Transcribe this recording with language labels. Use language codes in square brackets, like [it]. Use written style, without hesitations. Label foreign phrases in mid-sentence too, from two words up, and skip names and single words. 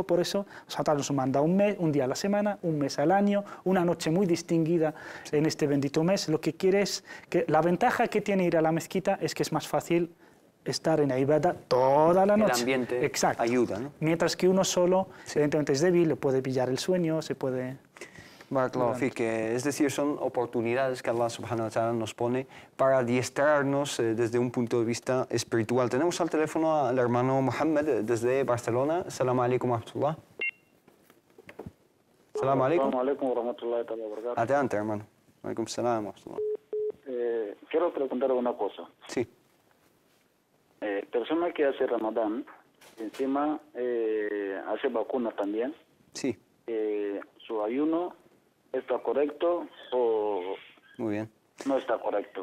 [es] Por eso Satan nos manda un día a la semana, un mes al año, una noche muy distinguida en este bendito mes. Lo que quiere es que la ventaja que tiene ir a la mezquita es que es más fácil estar en ibadah toda la noche. El ambiente Exacto. ayuda, ¿no? Mientras que uno solo, evidentemente es débil, le puede pillar el sueño, se puede... [ar] بارك الله فيك. [es] Es decir, son oportunidades que Allah [ar] سبحانه وتعالى [es] nos pone para adiestrarnos desde un punto de vista espiritual. Tenemos al teléfono al hermano Mohammed desde Barcelona. [ar] السلام عليكم ورحمة الله. السلام عليكم. السلام عليكم ورحمة الله وبركاته. [es] Adelante, hermano. [ar] عليكم السلام ورحمة الله. [es] Quiero preguntar una cosa. Sí. Persona que hace Ramadán, encima hace vacuna también, Sí. ¿su ayuno está correcto o Muy bien. no está correcto?